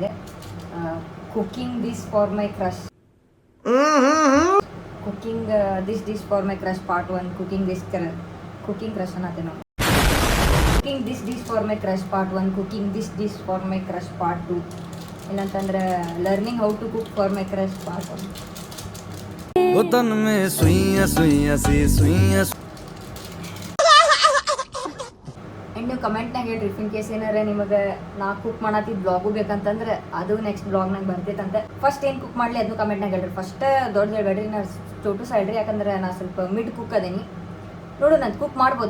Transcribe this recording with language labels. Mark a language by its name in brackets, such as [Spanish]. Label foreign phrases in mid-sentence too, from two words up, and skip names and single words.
[English] Cooking this for my crush, cooking this dish for my crush part 1, cooking crush [Kannada] ಅನ್ನತ್ತೆ ನಾವು. [English] Cooking this dish for my crush part 1, cooking this dish for my crush part 2. ಇಲ್ಲಂತಂದ್ರೆ learning how to cook for my crush part 1. [Hindi] तन में सुइया सुइया सी सुइया. [Kannada] ಆ್ಯಂಡ್ ನೀವು ಕಮೆಂಟ್ನಾಗ ಹೇಳ್ರಿ [English] in case [Kannada] ಏನಾರ ನಿಮಗೆ ನಾ ಕುಕ್ ಮಾಡತ್ತಿದ್ದು ಬ್ಲಾಗು ಬೇಕಂತಂದ್ರೆ ಅದು ನೆಕ್ಸ್ಟ್ ಬ್ಲಾಗ್ನಾಗ ಬರ್ತೈತಂತೆ. ಫಸ್ಟ್ ಏನು ಕುಕ್ ಮಾಡಲಿ ಅದನ್ನು ಕಮೆಂಟ್ನಾಗ ಹೇಳ್ರಿ. ಫಸ್ಟ್ ದೊಡ್ಡ ಹೇಳ್ಬೇಡ್ರಿ, ನಾ ಟೋಟು ಸೈಡ್ರಿ. ಯಾಕಂದ್ರೆ ನಾ ಸ್ವಲ್ಪ [English] mid cook [Kannada] ಅದೇನಿ. ನೋಡು ನಾನು ಕುಕ್ ಮಾಡ್ಬೋದು.